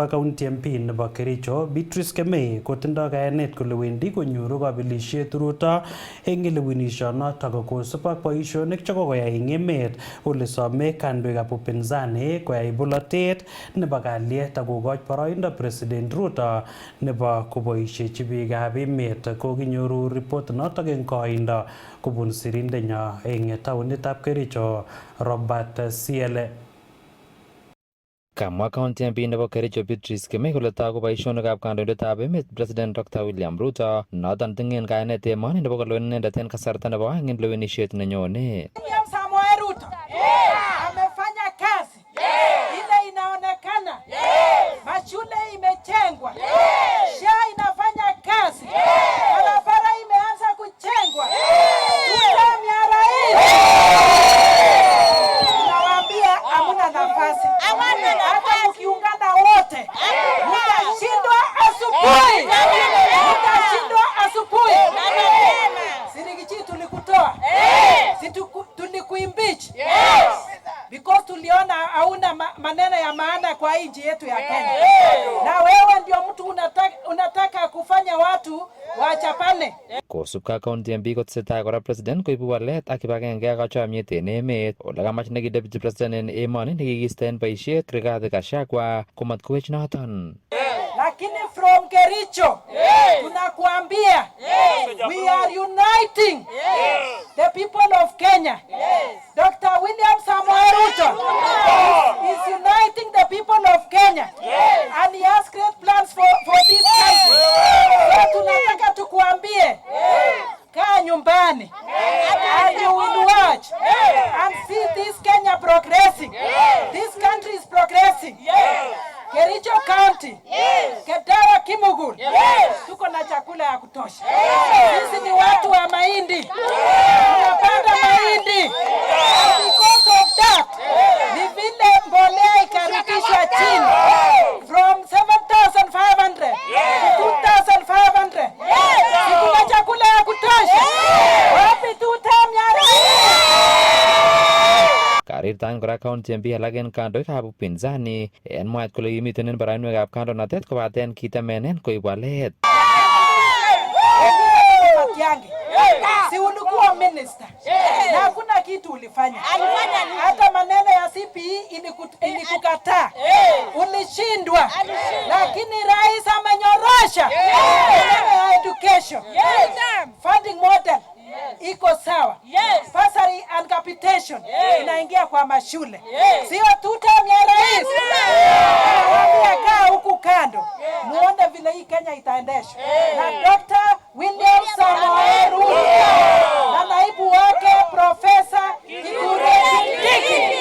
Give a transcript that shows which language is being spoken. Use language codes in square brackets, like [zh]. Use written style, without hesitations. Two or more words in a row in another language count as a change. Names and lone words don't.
[kln] ak [en] county MP [kln] nebo Kericho Beatrice Kemei kotindoi kayanet kole wendi konyoru kabelisiet Ruto eng lewenisionotok kosub ak boisionik chekokoyai eng emet ole some kandoikab upinzani koyai bolotet nebo kalyet akokoch boroindo President Ruto nebo koboisiechi biikab emet kokinyoru report notok eng koindo kobun sirindenyo eng taonitab Kericho Robert Siele. Kamwa [en] county MP [kln] nebo Kericho Beatrice Kemei kole toku boisionikab kandoindetab emet President Dr. William Ruto noton tingen kayanet emoni nebo kolewen inendet en kasarta nebo oeng en lewenisiet nenyone. [sw] William Samoei Ruto amefanya kazi ile inaonekana, mashule imejengwa, SHA inafanya kazi, barabara imeanza kujengwa, tutam ya rais. Nawaambia hamuna nafasi, hata mkiungana wote mtashindwa asubuhi, mtashindwa asubuhi. Sirigiji tulikutoa, tulikuimpeach because tuliona hauna maneno ya maana kwa nchi yetu ya Kenya. Na wewe ndio mtu unataka kufanya watu wachapane. [kln] Kosubka [en] county MP [kln] kotesetai kora president koibu walet ak kibagenge ak chomyet en emet ole kamach neki [en] deputy president [kln] en emoni nekikisto en boisiet Rigathi Gachagua komatkowech noton. [en] Lakini from Kericho tunakuambia we are uniting the people of Kenya. Dr. William Samoei Ruto is uniting the people of Kenya and he has great plans for this country. So [sw] tunataka tukuambie kaa nyumbani [en] and you will watch and see this Kenya progressing. This country is progressing. [sw] Kericho County, Kedara Kimugul, tuko na chakula ya kutosha. Sisi ni watu wa mahindi, tunapanda mahindi. [en] And because of that, [sw] ni vile mbolea ikarudishwa chini from 7,500 to 2,500. Kuna chakula ya kutosha. Wapi tutam ya [kln] Karirtan kora [en] county MP [kln] alak en kandoikab upinzani en mwaet kole kimiten en barainwekab kandoinatet kobaten kitemenen koib walet. [sw] Si ulikuwa minister na hakuna kitu ulifanya. Hata maneno ya CPE ilikukataa, ulishindwa, lakini rais amenyorosha maneno ya education. [en] Funding model [sw] iko sawa. [en] Bursary and capitation [sw] inaingia kwa mashule. Sio tutam ya rais. Waambia kaa huku kando, muone vile hii Kenya itaendeshwa na Dr. William Samoei Ruto na naibu wake Profesa Kithure Kindiki.